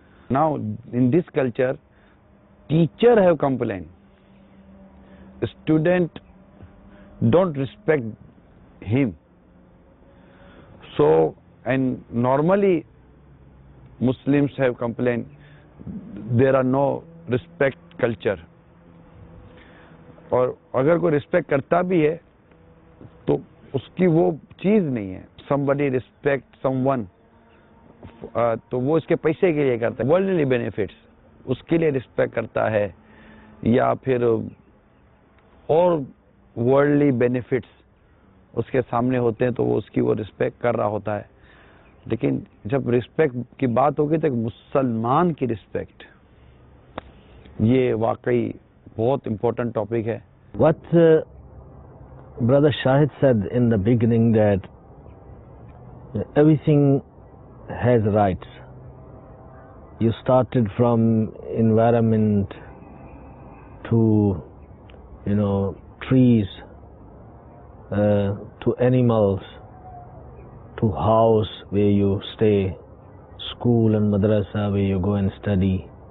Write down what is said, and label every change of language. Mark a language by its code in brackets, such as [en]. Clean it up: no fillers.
[en] Now in this culture, teacher have complained, student don't respect him. So, and normally Muslims have complained, there are no respect culture. [hi] और अगर कोई respect करता भी है तो उसकी वो चीज़ नहीं है, [en] somebody respect someone, [hi] तो वो इसके पैसे के लिए करता है, वर्ल्डली बेनिफिट्स उसके लिए रिस्पेक्ट करता है, या फिर और वर्ल्डली बेनिफिट्स उसके सामने होते हैं तो वो उसकी वो रिस्पेक्ट कर रहा होता है. लेकिन जब रिस्पेक्ट की बात होगी तो मुसलमान की रिस्पेक्ट, ये वाकई बहुत इम्पोर्टेंट टॉपिक है. [en] What Brother Shahid said in the beginning, that everything has rights. You started from environment to, trees, to animals, to house where you stay, school and madrasa where you go and study.